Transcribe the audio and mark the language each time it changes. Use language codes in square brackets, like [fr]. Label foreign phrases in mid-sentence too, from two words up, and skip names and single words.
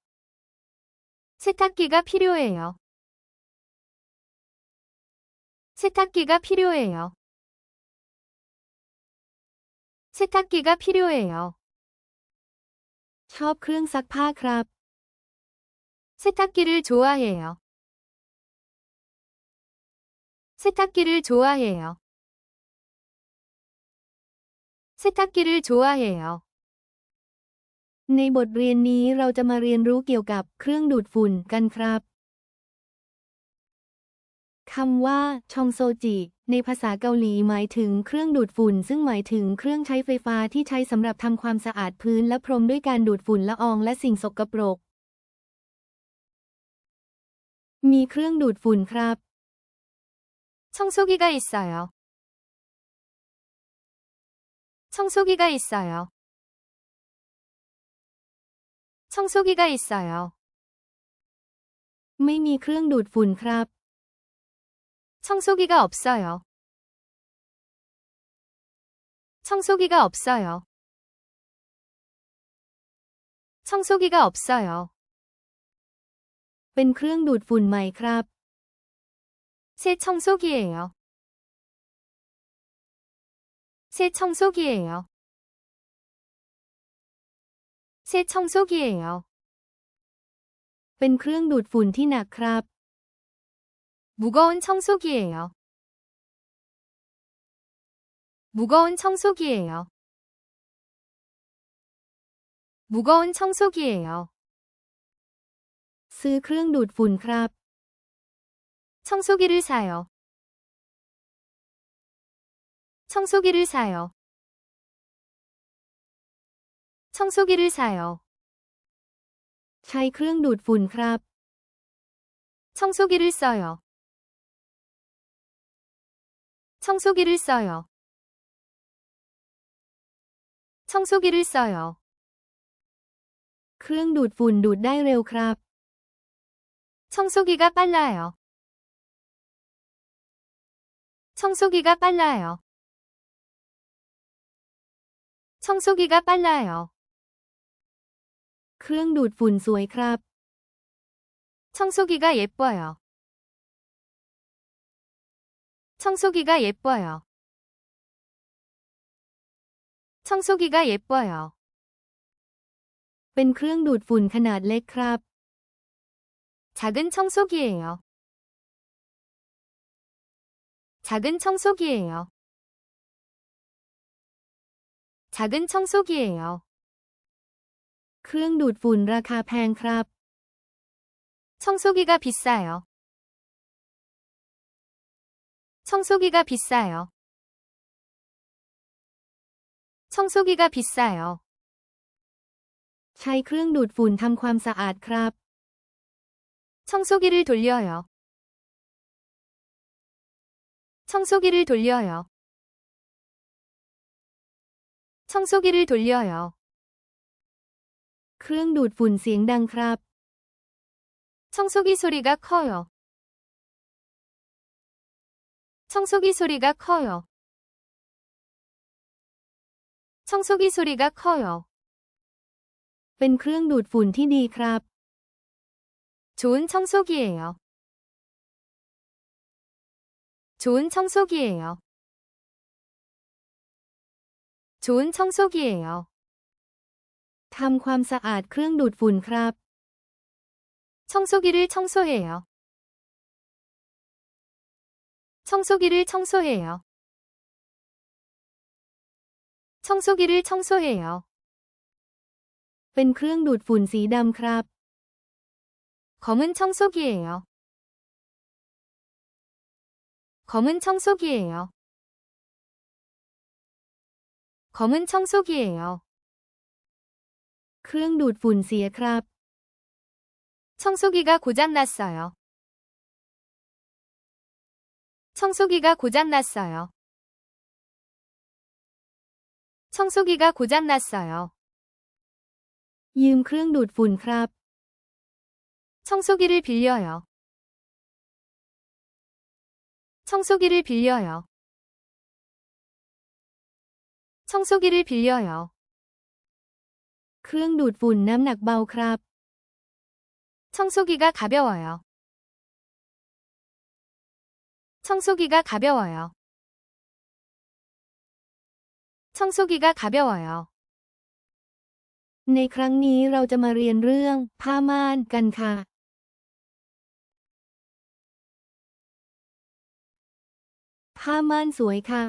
[ko] 세탁기가 필요해요. 세탁기가 필요해요. 세탁기가 필요해요. [th] ชอบเครื่องซักผ้าครับ [ko] 세탁기를 좋아해요. 세탁기를 좋아해요. 세탁기를 좋아해요. [th] ในบทเรียนนี้เราจะมาเรียนรู้เกี่ยวกับเครื่องดูดฝุ่นกันครับคำว่าชองโซจิในภาษาเกาหลีหมายถึงเครื่องดูดฝุ่นซึ่งหมายถึงเครื่องใช้ไฟฟ้าที่ใช้สำหรับทำความสะอาดพื้นและพรมด้วยการดูดฝุ่นละอองและสิ่งสกปรกมีเครื่องดูดฝุ่นครับ [ko] 청소기가 있어요. 청소기가 있어요. 청소기가 있어요. [th] ไม่มีเครื่องดูดฝุ่นครับ [ko] 청소기가 없어요. 청소기가 없어요. 청소기가 없어요. [th] เป็นเครื่องดูดฝุ่นใหม่ครับ [ko] 새 청소기예요. 새 청소기예요. 새 청소기예요. [th] เป็นเครื่องดูดฝุ่นที่หนักครับ [ko] 무거운 청소기예요. 무거운 청소기예요. 무거운 청소기예요. [th] ซื้อเครื่องดูดฝุ่นครับ [ko] 청소기를 사요. 청소기를 사요. 청소기를 사요. [th] ใช้เครื่องดูดฝุ่นครับ [ko] 청소기를 써요. 청소기를 써요. 청소기를 써요. [th] เครื่องดูดฝุ่นดูดได้เร็วครับ [ko] 청소기가 빨라요. 청소기가 빨라요. 청소기가 빨라요. [th] เครื่องดูดฝุ่นสวยครับ [ko] 청소기가 예뻐요. 청소기가 예뻐요. 청소기가 예뻐요. [th] เป็นเครื่องดูดฝุ่นขนาดเล็กครับ [ko] 작은 청소기예요. 작은 청소기예요. 작은 청소기예요. [th] เครื่องดูดฝุ่นราคาแพงครับ [ko] 청소기가 비싸요. 청소기가 비싸요. 청소기가 비싸요. [th] ใช้เครื่องดูดฝุ่นทำความสะอาดครับ [ko] 청소기를 돌려요. 청소기를 돌려요. 청소기를 돌려요. [th] เครื่องดูดฝุ่นเสียงดังครับ [ko] 청소기 소리가 커요. 청소기 소리가 커요. 청소기 소리가 커요. [th] เป็นเครื่องดูดฝุ่นที่ดีครับ [ko] 좋은 청소기예요. 좋은 청소기예요. 좋은 청소기예요. [th] ทำความสะอาดเครื่องดูดฝุ่นครับ [ko] 청소기를 청소해요. 청소기를 청소해요. 청소기를 청소해요. [th] เป็นเครื่องดูดฝุ่นสีดำครับ [ko] 검은 청소기예요. 검은 청소기예요. 검은 청소기예요. [th] เครื่องดูดฝุ่นเสียครับ [ko] 청소기가 고장났어요. 청소기가 고장났어요. 청소기가 고장났어요. [th] ยืมเครื่องดูดฝุ่นครับ [ko] 청소기를 빌려요. 청소기를 빌려요. 청소기를 빌려요. [th] เครื่องดูดฝุ่นน้ำหนักเบาครับ [ko] 청소기가 가벼워요. 청소기가 가벼워요. 청소기가 가벼워요. [th] ในครั้งนี้เราจะมาเรียนเรื่องผ้าม่านกันค่ะ ผ้าม่านสวยค่ะ